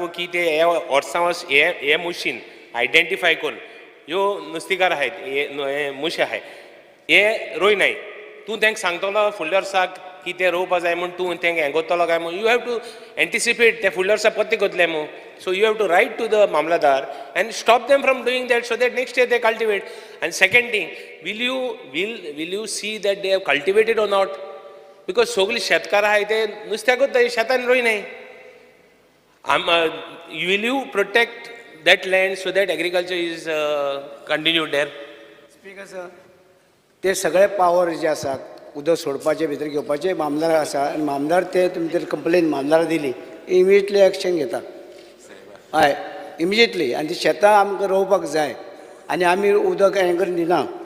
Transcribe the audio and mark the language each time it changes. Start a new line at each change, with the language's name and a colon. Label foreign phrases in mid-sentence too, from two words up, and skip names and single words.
Konkani: की ते वर्सां वर्स हे
English: machine identify
Konkani: करून ह्यो नुस्तेकार आहेत हे मुशे आहाय हे रोयनाय तूं तांकां सांगतलो फुडल्या वर्साक की ते रोवपा जाय म्हूण तूं तांकां हें कोत्तलो काय म्हूण
English: you have to anticipate
Konkani: ते फुडल्या वर्सा पत्ते कोतले म्हूण
English: so you have to write to the Mamlatdar and stop them from doing that so that next year they cultivate and second thing will you see that they have cultivated or not because
Konkani: सगळीं शेतकार आहाय ते नुस्त्याकूच शेतान रोयनाय
English: will you protect that land so that agriculture is continued there? Speaker sir
Konkani: ते सगळे पावर जे आसात उदक सोडपाचे भितर घेवपाचे मामदार आसा आनी मामदार ते तुमी जर कंप्लेन मामदारा दिली
English: immediately action
Konkani: घेतात हय इमिजिएटली आनी ती शेतां आमकां रोवपाक जाय आनी आमी उदक हें करून दिना